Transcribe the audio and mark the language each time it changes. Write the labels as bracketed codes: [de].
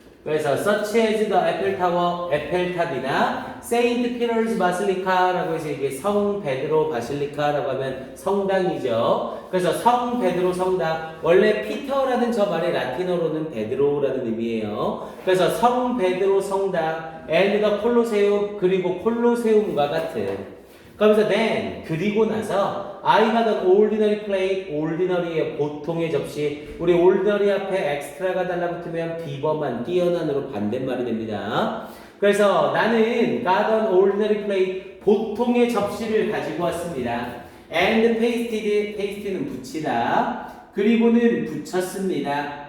[ko] 그래서 such as the Eiffel Tower, 에펠탑이나 Saint Peter's Basilica라고 해서 이게 성 베드로 바실리카라고 하면 성당이죠. 그래서 성 베드로 성당, 원래 피터라는 저 말의 라틴어로는 베드로라는 의미예요. 그래서 성 베드로 성당, and the 콜로세움, 그리고 콜로세움과 같은. [en] 그러면서 then [ko] 그리고 나서 [en] I had an ordinary plate, ordinary의 [ko] 보통의 접시. 우리 ordinary 앞에 extra가 달라붙으면 비범한, 뛰어난으로 반대말이 됩니다. 그래서 나는 [en] got an ordinary plate, [ko] 보통의 접시를 가지고 왔습니다. [en] and pasted [ko] 는 붙이다. 그리고는 붙였습니다.